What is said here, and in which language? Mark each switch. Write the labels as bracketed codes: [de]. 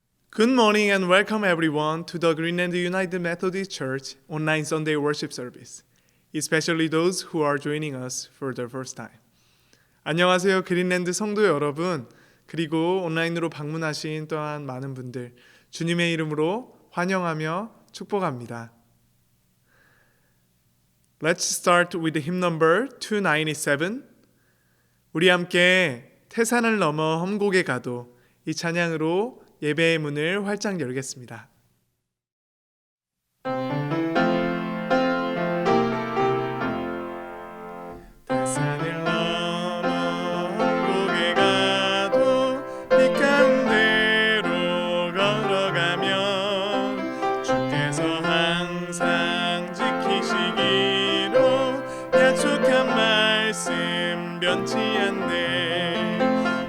[en] Good morning and welcome everyone to the Greenland United Methodist Church online Sunday worship service, especially those who are joining us for the first time. [ko] 안녕하세요, 그린랜드 성도 여러분, 그리고 온라인으로 방문하신 또한 많은 분들, 주님의 이름으로 환영하며 축복합니다. [en] Let's start with hymn number 297. [ko] 우리 함께 태산을 넘어 험곡에 가도 이 찬양으로 예배의 문을 활짝 열겠습니다. 태산을 넘어 험곡에 가도 빛 가운데로 걸어가면 주께서 항상 지키시기로 약속한 말씀 변치 않네.